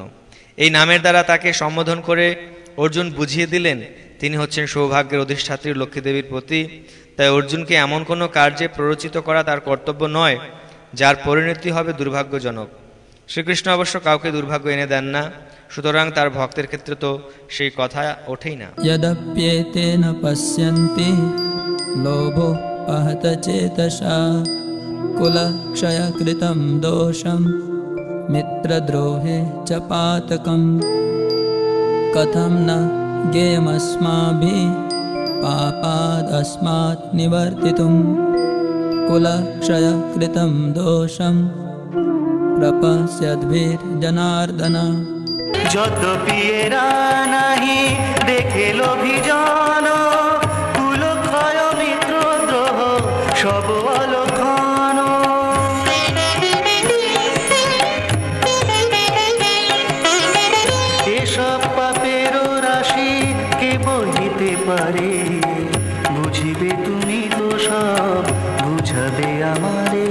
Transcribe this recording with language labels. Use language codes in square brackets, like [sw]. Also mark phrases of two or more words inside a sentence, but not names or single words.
[bn] এই নামের দ্বারা তাকে সম্বোধন করে অর্জুন বুঝিয়ে দিলেন তিনি হচ্ছেন সৌভাগ্যের অধিষ্ঠাত্রী লক্ষ্মীদেবীর প্রতি। তাই অর্জুনকে এমন কোনো কার্যে প্ররোচিত করা তার কর্তব্য নয় যার পরিণতি হবে দুর্ভাগ্যজনক। শ্রীকৃষ্ণ অবশ্য কাউকে দুর্ভাগ্য এনে দেন না, সুতরাং তার ভক্তের ক্ষেত্রে তো সেই কথা ওঠেই না। [sa] यदप्येतेन पश्यन्ति लोभो पहत चेतसा कुलक्षयकृतं दोषं मित्रद्रोहे च पातकं कथं न ज्ञेयमस्माभिः पापादस्मात् निवर्तितुं कुलक्षयकृतं दोषं प्रपश्यद्भिर्जनार्दन। [bn] যদ্যপি এরা নাহি দেখে লোভিজন, কুলক্ষয় মিত্রদ্রোহ সব অলক্ষণ। এসব পাপের রাশি কে বহিতে পারে, বুঝিবে তুমি তো সব বুঝাবে আমারে।